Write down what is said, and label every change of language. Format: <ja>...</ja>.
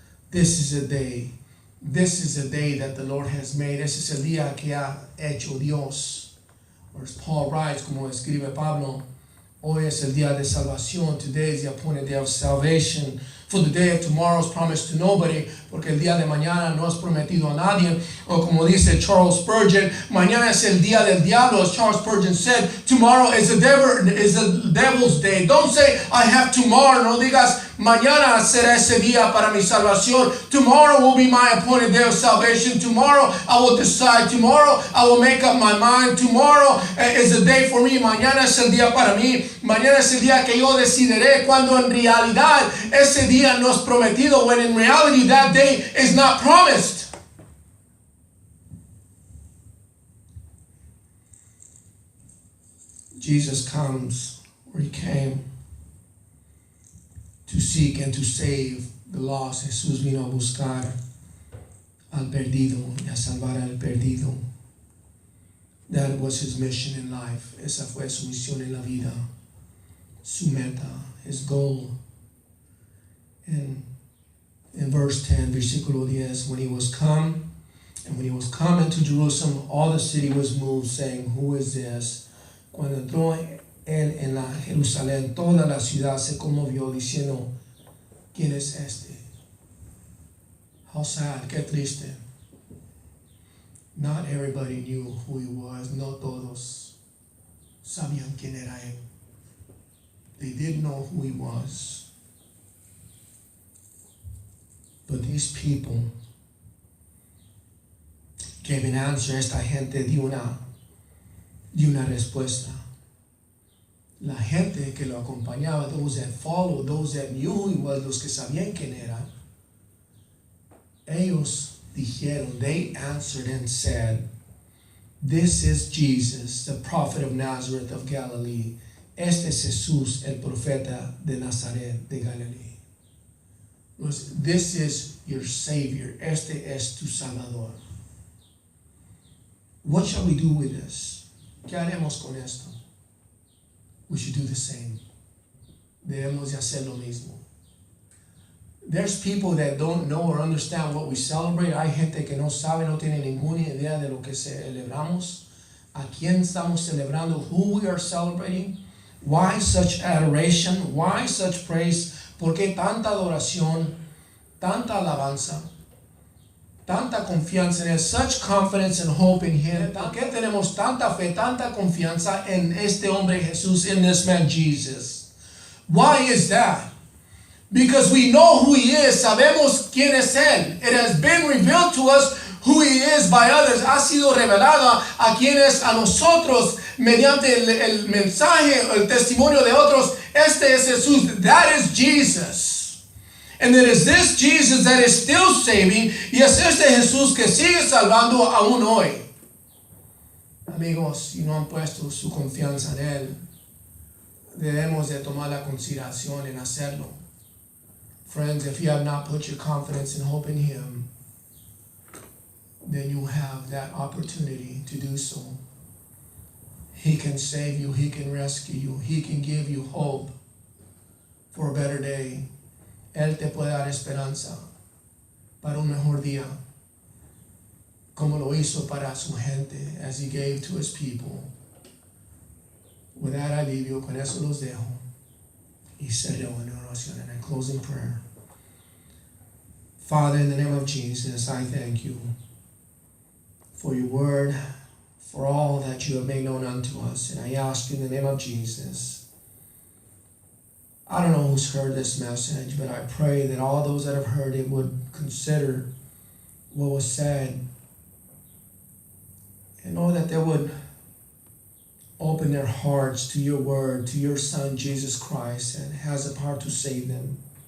<en>This is a day. This is a day that the Lord has made.</en> <es>Ese es el día que ha hecho Dios.</es> <en>Or as Paul writes,</en> <es>como escribe Pablo, hoy es el día de salvación.</es> <en>Today is the appointed day of salvation. For the day of tomorrow is promised to nobody,</en> <es>porque el día de mañana no es prometido a nadie. O como dice Charles Spurgeon, mañana es el día del diablo.</es> <en>As Charles Spurgeon said, tomorrow is the devil's day. Don't say, I have tomorrow.</en> <es>No digas, mañana será ese día para mi salvación.</es> <en>Tomorrow will be my appointed day of salvation. Tomorrow I will decide. Tomorrow I will make up my mind. Tomorrow is a day for me.</en> <es>Mañana es el día para mí. Mañana es el día que yo decidiré, cuando en realidad ese día no es prometido,</es> <en>when in reality that day is not promised. Jesus comes where he came to seek and to save the lost.</en> <es>Jesús vino a buscar al perdido y a salvar al perdido.</es> <en>That was his mission in life.</en> <es>Esa fue su misión en la vida. Su meta,</es> <en>his goal. And in verse 10,</en> <es>versículo 10,</es> <en>when he was come into Jerusalem, all the city was moved, saying, Who is this?</en> <es>Cuando entró él en la Jerusalén, toda la ciudad se conmovió, diciendo, ¿quién es este?</es> <en>How sad,</en> <es>qué triste.</es> <en>Not everybody knew who he was. No todos sabían quién era él. They didn't know who he was. But these people gave an answer.</en> <es>Esta gente dio una respuesta. La gente que lo acompañaba,</es> <en>those that followed, those that knew who he was,</en> <es>los que sabían quién era, ellos dijeron,</es> <en>they answered and said, This is Jesus, the prophet of Nazareth of Galilee.</en> <es>Este es Jesús, el profeta de Nazaret de Galilee.</es> <en>This is your Savior.</en> <es>Este es tu Salvador.</es> <en>What shall we do with this?</en> <es>¿Qué haremos con esto?</es> <en>We should do the same.</en> <es>Debemos de hacer lo mismo.</es> <en>There's people that don't know or understand what we celebrate.</en> <es>Hay gente que no sabe, no tiene ninguna idea de lo que celebramos. ¿A quién estamos celebrando?</es> <en>Who we are celebrating? Why such adoration? Why such praise?</en> <es>¿Por qué tanta adoración? Tanta alabanza? Tanta confianza en él?</es> <en>Such confidence and hope in him.</en> <es>¿Por qué tenemos tanta fe, tanta confianza en este hombre Jesús,</es> <en>in this man Jesus? Why is that? Because we know who he is.</en> <es>Sabemos quién es él.</es> <en>It has been revealed to us who he is by others.</en> <es>Ha sido revelado a quienes, a nosotros, mediante el mensaje, el testimonio de otros. Este es Jesús.</es> <en>That is Jesus. And it is this Jesus that is still saving.</en> <es>Y es este Jesús que sigue salvando aún hoy. Amigos, si no han puesto su confianza en él, debemos de tomar la consideración en hacerlo.</es> <en>Friends, if you have not put your confidence and hope in him, then you have that opportunity to do so. He can save you. He can rescue you. He can give you hope for a better day.</en> <es>Él te puede dar esperanza para un mejor día, como lo hizo para su gente,</es> <en>as he gave to his people. With that,</en> <es>alivio, con eso los dejo. Y cerró en oración,</es> <en>and I close in prayer. Father, in the name of Jesus, I thank you for your word, for all that you have made known unto us. And I ask you in the name of Jesus, I don't know who's heard this message, but I pray that all those that have heard it would consider what was said and know that they would open their hearts to your word, to your Son, Jesus Christ, and has the power to save them.</en>